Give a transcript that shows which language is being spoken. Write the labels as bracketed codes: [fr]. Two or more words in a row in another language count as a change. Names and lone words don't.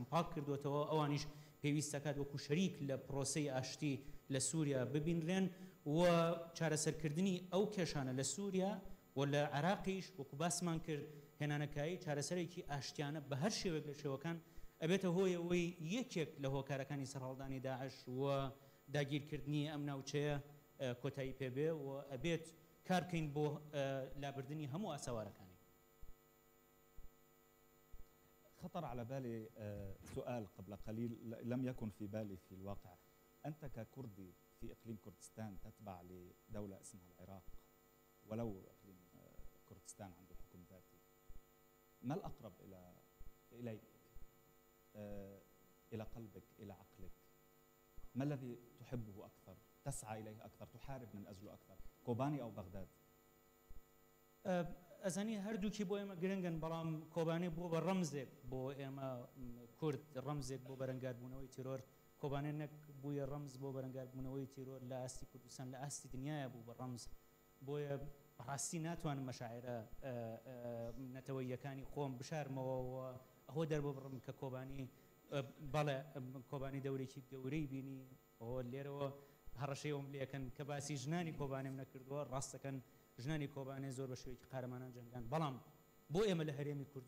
[ckb] پاک کردوێتەوە ئەوانیش پێویستەکات وەکو شەریک لە پرۆسەی ئاشتی لە سووریا ببینرێن و چارەسەرکردنی ئەو کێشانە لە سووریا و لە عێراقیش وەکو باسمان کرد هێنانەکایی چارەسەرێکی ئاشتیانە بە هەر شێوێک لە شێوەکان ئەبێتە هۆی ئەوەی یەکێک لە هۆکارەکانی سەرهەڵدانی داعش و داگیرکردنی ئەم ناوچەیە کۆتایی پێبێ و ئەبێت کار بکەین بۆ لابردنی هەموو ئاسەوارەکانی. [ar] خطر على بالي سؤال قبل قليل لم يكن في بالي في الواقع. أنت ككردي في إقليم كردستان تتبع لدولة اسمها العراق ولو إقليم كردستان عنده حكم ذاتي، ما الأقرب إليك إلى قلبك إلى عقلك؟ ما الذي تحبه أكثر؟ تسعى إليه أكثر؟ تحارب من أجله أكثر؟ كوباني أو بغداد؟ [ckb] ئەزانی هەردووکی بۆ ئێمە گرنگن بەڵام کۆبانێ بۆ بە ڕەمزێک بۆ ئێمە کورد ڕەمزێک بۆ بەرەنگاربوونەوەی تیرۆر کۆبانێ نەک بوویە ڕەمز بۆ بەرەنگاربوونەوەی تیرۆر لە ئاستی کوردستان لە ئاستی دنیاە بوو بە ڕەمز بۆیە ڕاستی ناتوانم مەشاعرە نەتەوەیەکانی خۆم بشارمەوە ئەوە دەربە بڕم کە کۆبانی بەڵێ کۆبانی دەورێکی گەورەی بینی ئەوە لێرەوە هەڕەشەیەوم لێکەن کە باسی ژنانی کۆبانێم نەکردووە ڕاستەکەن ژنانی کۆبانێ زۆر بە شێوەیەکی قارەمانان جەنگان بەڵام بۆ ئێمە لە هەرێمی